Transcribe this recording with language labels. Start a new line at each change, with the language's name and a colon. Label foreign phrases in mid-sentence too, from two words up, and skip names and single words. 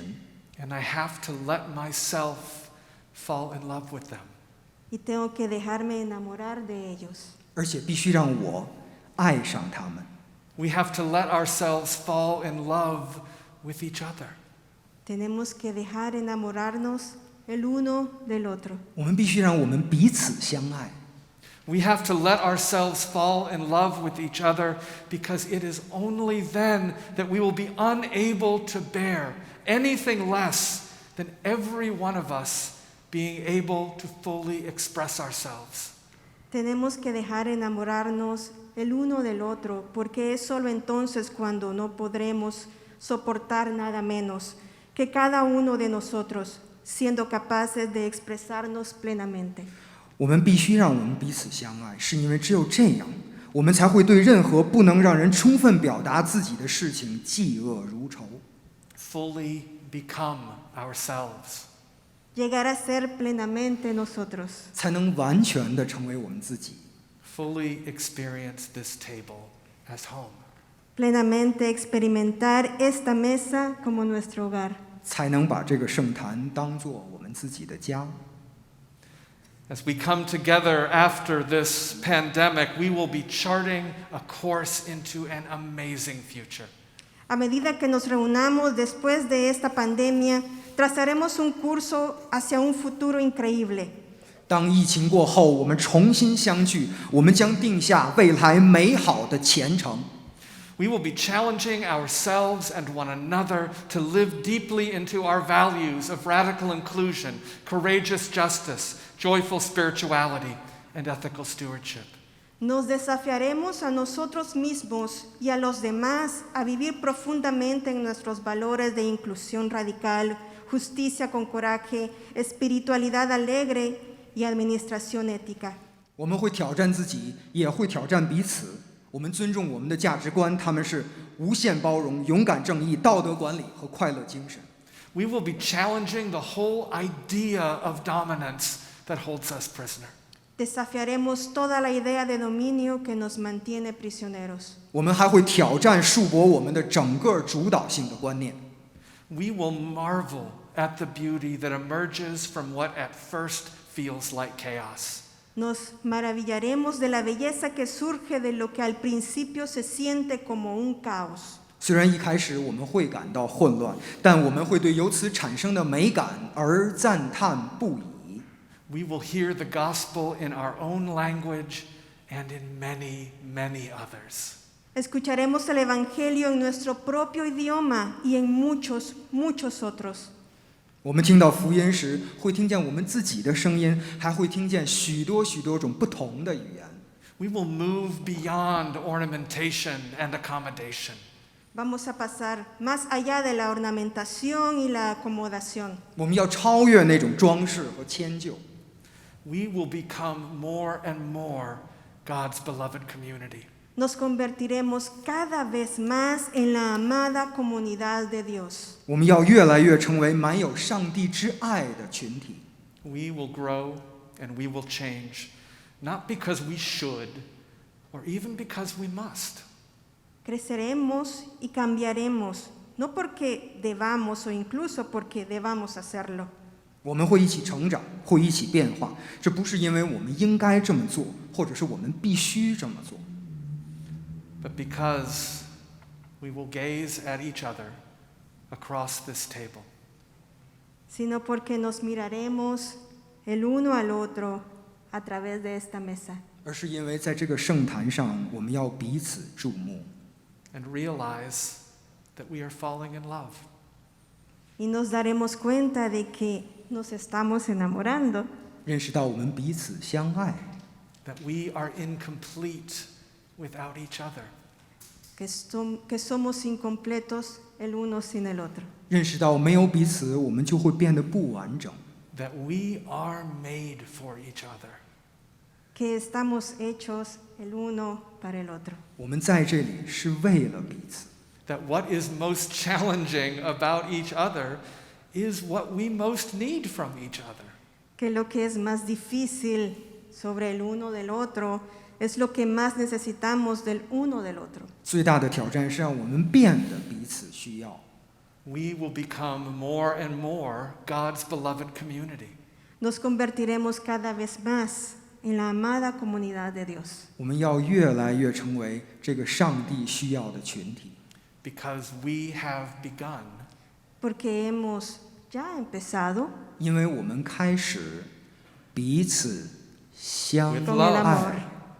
English: And I have to let myself fall in love with them.
Spanish: Y tengo que dejarme enamorar de ellos.
Chinese: 而且必须让我爱上他们。
English: We have to let ourselves fall in love with each other.
Spanish: Tenemos que dejar enamorarnos el uno del otro.
Chinese: 我们必须让我们彼此相爱。
English: We have to let ourselves fall in love with each other because it is only then that we will be unable to bear anything less than every one of us being able to fully express ourselves.
Spanish: Tenemos que dejar enamorarnos el uno del otro, porque es solo entonces cuando no podremos soportar nada menos que cada uno de nosotros siendo capaces de expresarnos plenamente.
Chinese: 我们必须让我们彼此相爱，是因为只有这样，我们才会对任何不能让人充分表达自己的事情嫉恶如仇。
English: Fully become ourselves.
Spanish: Llegar a ser plenamente nosotros.
Chinese: 才能完全的成为我们自己，
English: Fully experience this table as home.
Spanish: Plenamente experimentar esta mesa como nuestro hogar.
Chinese: 才能把这个圣坛当作我们自己的家。
English: As we come together after this pandemic, we will be charting a course into an amazing future.
Spanish: A medida que nos reunamos después de esta pandemia, trazaremos un curso hacia un futuro increíble.
Chinese: 当疫情过后，我们重新相聚，我们将定下未来美好的前程。
English: We will be challenging ourselves and one another to live deeply into our values of radical inclusion, courageous justice, joyful spirituality, and ethical stewardship.
Spanish: Nos desafiaremos a nosotros mismos y a los demás a vivir profundamente en nuestros valores de inclusión radical, justicia con coraje, espiritualidad alegre y administración ética.
Chinese: 我们会挑战自己，也会挑战彼此。我们尊重我们的价值观，他们是无限包容、勇敢正义、道德管理和快乐精神。
English: We will be challenging the whole idea of dominance that holds us prisoner.
Spanish: Desafiaremos toda la idea de dominio que nos mantiene prisioneros.
Chinese: 我们还会挑战束缚我们的整个主导性的观念。
English: We will marvel at the beauty that emerges from what at first feels like chaos.
Spanish: Nos maravillaremos de la belleza que surge de lo que al principio se siente como un caos.
Chinese: 虽然一开始我们会感到混乱，但我们会对由此产生的美感而赞叹不已。
English: We will hear the gospel in our own language and in many, many others.
Spanish: Escucharemos el Evangelio en nuestro propio idioma y en muchos, muchos otros.
Chinese: 我们听到福音时，会听见我们自己的声音，还会听见许多许多种不同的语言。
English: We will move beyond ornamentation and accommodation.
Spanish: Vamos a pasar más allá de la ornamentación y la acomodación.
Chinese: 我们要超越那种装饰和迁就。
English: We will become more and more God's beloved community.
Spanish: Nos convertiremos cada vez más en la amada comunidad de Dios.
Chinese: 我们要越来越成为满有上帝之爱的群体。
English: We will grow and we will change, not because we should or even because we must.
Spanish: Creceremos y cambiaremos, no porque debamos o incluso porque debamos hacerlo.
Chinese: 我们会一起成长，会一起变化。这不是因为我们应该这么做，或者是我们必须这么做，
English: But because we will gaze at each other across this table.
Spanish: Sino porque nos miraremos el uno al otro a través de esta mesa.
Chinese: 而是因为在这个圣坛上，我们要彼此注目，
English: and realize that we are falling in love.
Spanish: Y nos daremos cuenta de que nos estamos enamorando,
Chinese: 认识到我们彼此相爱，
English: That we are incomplete without each other.
Spanish: que somos incompletos el uno sin el otro.
Chinese: 认识到没有彼此，我们就会变得不完整。
English: That we are made for each other.
Spanish: Que estamos hechos el uno para el otro.
Chinese: 我们在这里是为了彼此。
English: That what is most challenging about each other is what we most need from each other.
Spanish: Que lo que es más difícil sobre el uno del otro es lo que más necesitamos del uno del otro.
Chinese: 最大的挑战是让我们变得彼此需要。
English: We will become more and more God's beloved community.
Spanish: Nos convertiremos cada vez más en la amada comunidad de Dios.
Chinese: 我们要越来越成为这个上帝需要的群体，
English: Because we have begun.
Spanish: Porque hemos ya empezado
Chinese: 因为我们开始彼此相
English: With
Spanish: con el
Chinese: 爱
Spanish: amor.